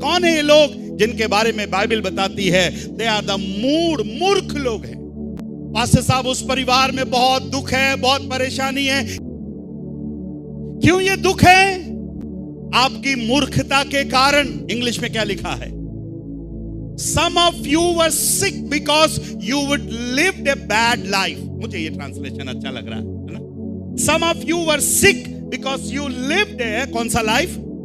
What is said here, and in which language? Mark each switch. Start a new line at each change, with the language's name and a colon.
Hindi: कौन है ये लोग जिनके बारे में बाइबल बताती है
English: they are the
Hindi: मूर्ख लोग हैं। पास्टर साहब, उस परिवार में बहुत दुख है, बहुत परेशानी है। क्यों ये दुख है? आपकी मूर्खता के कारण। इंग्लिश में क्या लिखा है?
English: Some of you were sick because you would lived a bad life.
Hindi: मुझे ये ट्रांसलेशन अच्छा लग रहा है ना?
English: Some of you were sick because you lived a
Hindi: कौन सा
English: Life?